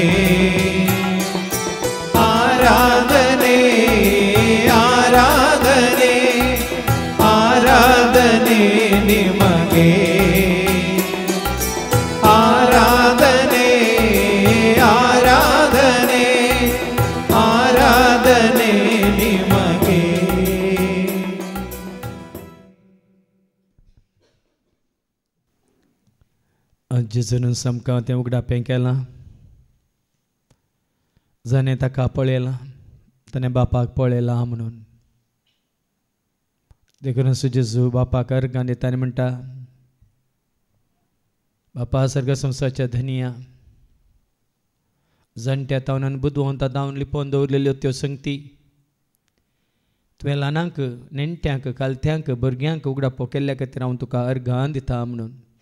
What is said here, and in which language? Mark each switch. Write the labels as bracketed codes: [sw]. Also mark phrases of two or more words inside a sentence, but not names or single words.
[kn] ಆರಾಧನೆ ಆರಾಧನೆ ಆರಾಧನೆ ನಿಮಗೆ. ಆರಾಧನೆ ಆರಾಧನೆ ಆರಾಧನೆ ನಿಮಗೆ. [kok] जेजून समका तें उगडापें केलां. जाणें ताका पळयलां, ताणें बापाक पळयलां म्हणून. देखून जेजू बापाक अर्गां दिता आनी म्हणटा, बापा सर्ग संवसाराच्या धनिया, जाणट्या तावनान बुदवंता दावन लिपोवन दवरलेल्यो त्यो संगती तुवें ल्हानांक, नेणट्यांक, कालथ्यांक, भुरग्यांक उगडापो केल्ल्या खातीर हांव तुका अर्गां दिता म्हणून.